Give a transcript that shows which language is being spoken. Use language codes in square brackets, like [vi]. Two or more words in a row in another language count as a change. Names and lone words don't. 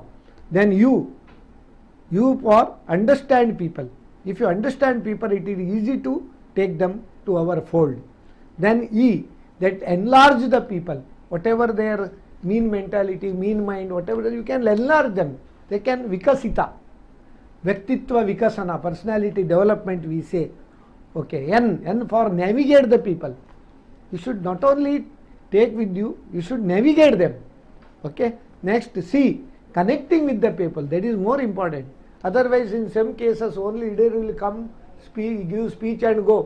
[en] Then U for understand people. If you understand people, it is easy to take them to our fold. Then E, that enlarge the people. Whatever their mean mentality, mean mind, whatever, you can enlarge them. They can vikasita. [sa] Vyaktitva vikasana, [en] personality development we say. Okay, N for navigate the people. You should not only take with you, you should navigate them. Okay, next C, connecting with the people. That is more important. Otherwise, in some cases, only leader will come, speak, give speech and go.